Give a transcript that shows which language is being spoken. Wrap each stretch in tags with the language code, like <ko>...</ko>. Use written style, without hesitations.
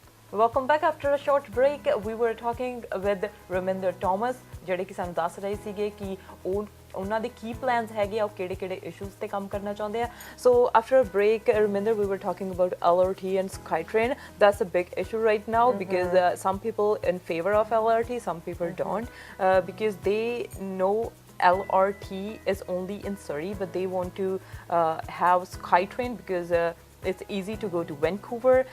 <en>Welcome back after a short break. We were talking with Raminder Thomas,</en> <pa>ਜਿਹੜੇ ਕਿ ਸਾਨੂੰ ਦੱਸ ਰਹੇ ਸੀਗੇ ਕਿ ਉਹਨਾਂ ਦੇ ਕੀ ਪਲਾਨਸ ਹੈਗੇ ਆ, ਉਹ ਕਿਹੜੇ ਇਸ਼ੂਜ਼ ਤੇ ਕੰਮ ਕਰਨਾ ਚਾਹੁੰਦੇ ਆ।</pa> <en>So after a break, Raminder, we were talking about LRT and SkyTrain. That's a big issue right now because some people in favor of LRT, some people don't, because they know LRT is only in Surrey, but they want to have SkyTrain because it's easy to go to Vancouver.</en>